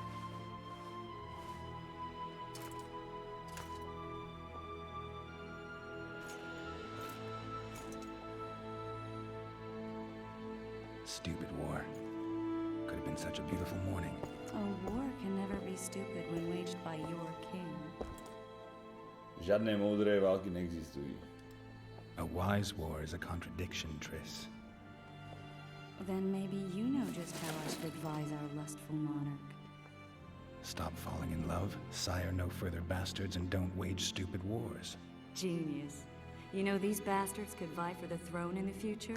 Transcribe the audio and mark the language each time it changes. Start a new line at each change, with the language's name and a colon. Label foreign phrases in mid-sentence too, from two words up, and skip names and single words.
English: Stupid war. Could have been such a beautiful morning. A war can never be stupid when waged by your king.
Slovak: Žiadne moudré války neexistujú.
English: A wise war is a contradiction, Triss. Then maybe you know just how I should advise our lustful monarch. Stop falling in love, sire no further bastards, and don't wage stupid wars. Genius. You know, these bastards could vie for the throne in the future?